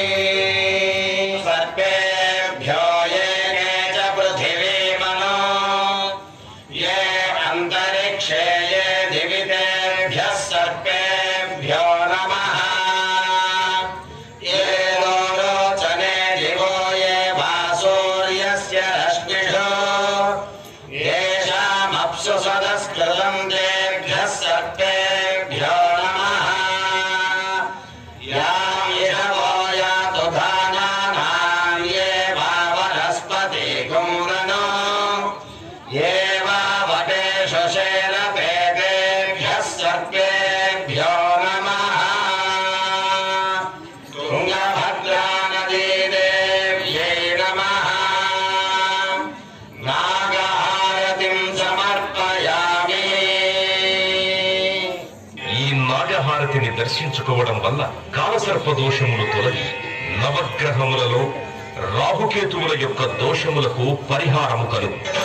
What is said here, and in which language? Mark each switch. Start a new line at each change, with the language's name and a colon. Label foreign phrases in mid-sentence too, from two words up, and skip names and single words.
Sanskrit: సర్వేభ్యో ఏ చ పృథివీమనో ఏ అంతరిక్షే ఏ దివితేభ్యః సర్వేభ్యో నమః. ఏ లోచనే దివో ఏ భాసూర్యస్య రశ్మిషు येषामप्सु सदस्कृतं तेभ्यः सर्वेभ्यो नमः. यां इषवो यातु धानानां ये वा वनस्पति कुम्रनो ये वा वटेषु शेरपे तेभ्यः सर्वेभ्यो नमः. तुङ्गभद्रा नदी देव्यै नमः నాగహారతిం సమర్పయామి.
Telugu: ఈ నాగహారతిని దర్శించుకోవడం వల్ల కాలసర్ప దోషములు తొలగి నవగ్రహములలో రాహుకేతువుల యొక్క దోషములకు పరిహారము కలుగు.